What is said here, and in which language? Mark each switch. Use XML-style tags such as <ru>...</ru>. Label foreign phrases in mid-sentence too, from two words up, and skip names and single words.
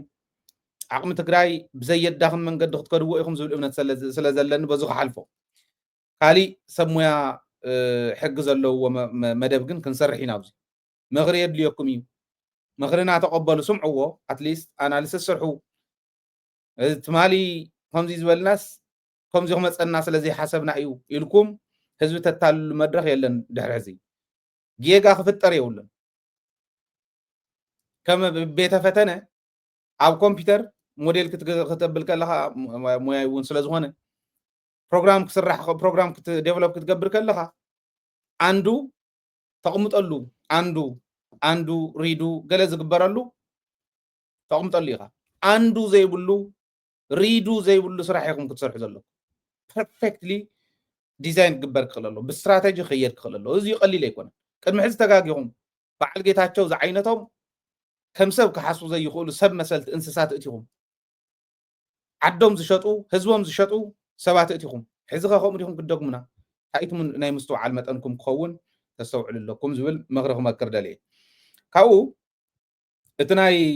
<ti>ዓቕሚ ትግራይ ብዘየዳኽም መንገዲ ክትከድዎ ኢኹም ዝብል እምነት ስለ ዘለኒ በዚ ክሓልፎ ካሊእ ሰብ ሞያ ሕጊ ዘለዎ መደብ ግን ክንሰርሕ ኢና ኣብዚ ምኽሪ የድልየኩም እዩ ምኽርና ተቐበሉ ስምዕዎ</ti> <en>at least analysis</en> <ti>ስርሑ ትማሊ ከምዚ ዝበልናስ ከምዚ ክመፀና ስለዘይሓሰብና እዩ ኢልኩም ህዝቢ ተታልሉ መድረኽ የለን ድሕሪ ሕዚ ጌጋ ክፍጠር የብሉን ከም ቤተ ፈተነ ኣብ ኮምፒተር ሞዴል ክትብል ከለኻ ሞያ እውን ስለዝኾነ ፕሮግራም ክስራሕ</ti> <en>program develop</en> <ti>ክትገብር ከለኻ አንዱ ተቕምጠሉ አንዱ ሪዱ ገለ ዝግበረሉ ተቕምጠሉ ኢኻ አንዱ ዘይብሉ ሪዱ ዘይብሉ ስራሕ ኢኹም ክትሰርሑ ዘለኹም</ti> <en>perfectly design</en> <ti>ክግበር ክኽእል ኣሎ ብስትራቴጂ ክየድ ክኽእል ኣሎ እዚ ቀሊል ኣይኮነን ቅድሚ ሕዚ ተጋጊኹም በዓል ጌታቸው ዝዓይነቶም ከም ሰብ ክሓስቡ ዘይኽእሉ ሰብ መሰልቲ እንስሳት እቲኹም ዓዶም ዝሸጡ ህዝቦም ዝሸጡ ሰባት እቲኹም ሕዚ ከምኡ ዲኹም ክደግሙና ታይቱም ናይ ምስትውዓል መጠንኩም ክኸውን ተስተውዕሉ ኣለኩም ዝብል ምኽሪ ክመክር ደልየ ካብኡ እቲ ናይ</ti>